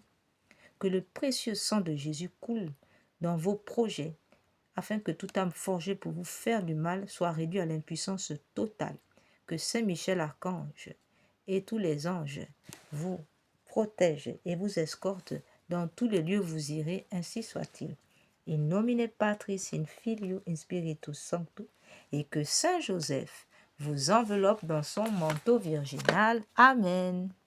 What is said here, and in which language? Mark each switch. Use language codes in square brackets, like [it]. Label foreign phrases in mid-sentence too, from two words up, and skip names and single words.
[fr] Que le précieux sang de Jésus coule dans vos projets, afin que toute âme forgée pour vous faire du mal soit réduite à l'impuissance totale. Que Saint Michel Archange et tous les anges vous protègent et vous escortent dans tous les lieux où vous irez, ainsi soit-il. [la] In nomine Patris, in Filio, in Spiritus Sancto, [fr] et que Saint Joseph vous enveloppe dans son manteau virginal. Amen.